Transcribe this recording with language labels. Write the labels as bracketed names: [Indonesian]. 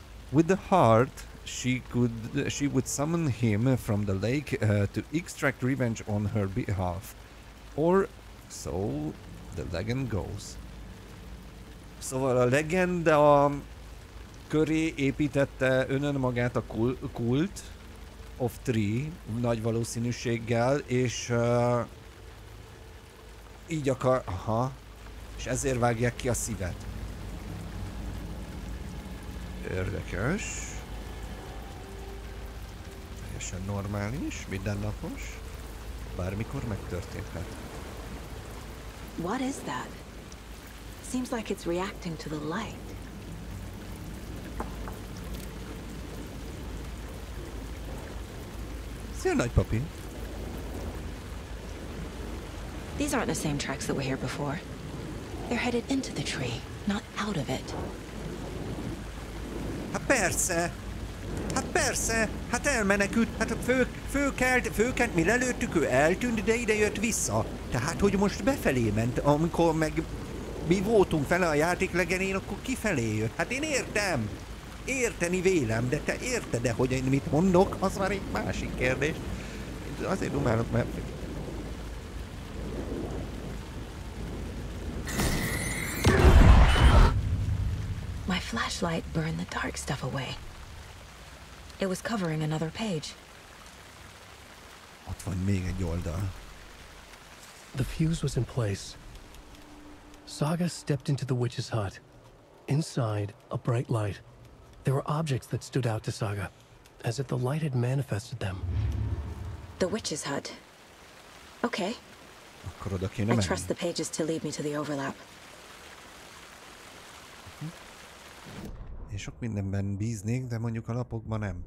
[English] With the heart, she would summon him from the lake to extract revenge on her behalf, or so the legend goes. [Hungarian] Szóval a legenda köré építette önmagát a kult of Tree nagy valószínűséggel, és így akar... és ezért vágják ki a szívet. Érdekes. Teljesen normális, mindennapos. Bármikor megtörténhet. [English] What is that? Seems like it's reacting to the light. [Hungarian] Szia, nagypapi. [English] These aren't the same tracks that were here before. They're headed into the tree, not out of it. [Hungarian] Hát persze! Hát elmenekült, hát fölkelt, mi lelőttük, ő eltűnt, de ide jött vissza. Tehát, hogy most befelé ment, amikor meg mi voltunk fele a játék legelején, akkor kifelé jött. Hát én értem! Érteni vélem, de te érted-e, hogy én mit mondok? Az már egy másik kérdés. Azért dumálok, mert... [English] My flashlight burned the dark stuff away. It was covering another page. [Hungarian] Ott van még egy oldal. [English] The fuse was in place. Saga stepped into the witch's hut. Inside, a bright light. There were objects that stood out to Saga, as if the light had manifested them. The witch's hut. Okay. [Hungarian] Akkor oda kéne menni. [English] I trust the pages to lead me to the overlap. [Hungarian] Én sok mindenben bíznék, de mondjuk a lapokban nem.